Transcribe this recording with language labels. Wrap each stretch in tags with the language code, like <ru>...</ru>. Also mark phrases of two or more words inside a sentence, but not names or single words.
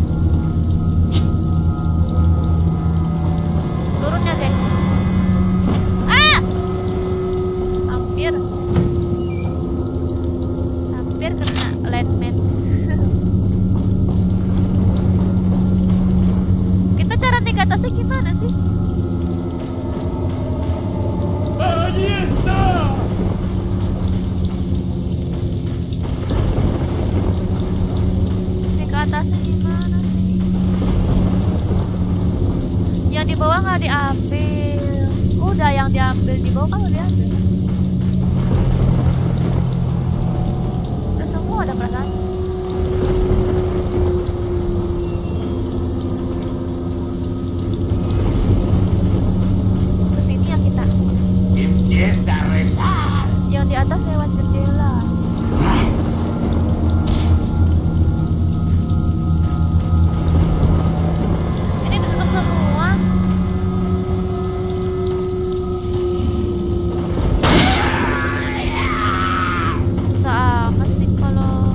<id>Turun ya guys. Ah! Hampir kena landman. Kita cara naik ke atasnya gimana sih?</id> <es>¡Allí está!</es> <id>Naik ke atasnya gimana sih? Yang di bawah nggak diambil. Udah yang diambil di bawah kan udah diambil. Udah semua ada perasaan. Ke sini ya kita.</id> <es>¡Empieza a rezar!</es> <id>Yang di atas lewat jendela. Ini tutup semua. Susah amat sih kalau.</id>